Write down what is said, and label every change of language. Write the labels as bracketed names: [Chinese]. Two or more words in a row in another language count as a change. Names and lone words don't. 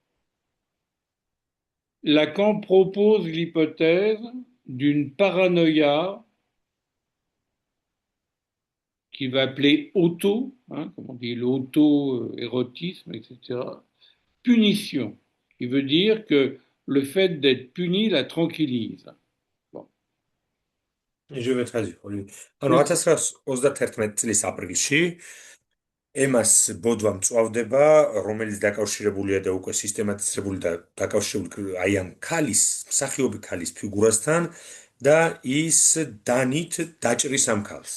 [French] Lacan propose l'hypothèse d'une paranoïa qu'il va appeler auto, comme on dit, l'auto-érotisme, etc., punition, qui veut dire que le fait d'être puni la tranquillise. Bon. Je vais traduire. [Georgian] ანუ 1931 წლის აპრილში ემას ბოდვა მწვავდება, რომელიც დაკავშირებულია და უკვე სისტემატიზებული და დაკავშირებული აი ამ ქალის, მსახიობი ქალის ფიგურასთან და ის დანით დაჭრის ამ ქალს.